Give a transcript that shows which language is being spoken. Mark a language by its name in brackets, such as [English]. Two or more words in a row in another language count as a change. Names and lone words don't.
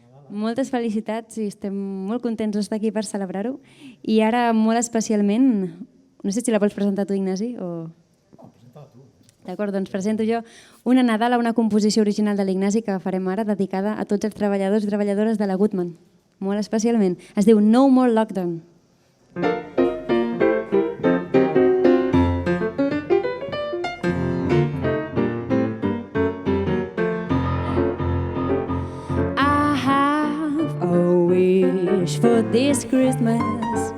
[Catalan] Moltes felicitats i estem molt contents d'estar aquí per celebrar-ho. I ara, molt especialment, no sé si la vols presentar tu, Ignasi, o... D'acord, doncs presento jo una Nadala, una composició original de l'Ignasi que farem ara, dedicada a tots els treballadors i treballadores de la Goodman. Molt especialment. Es diu No More Lockdown. [English] I have a wish for this Christmas.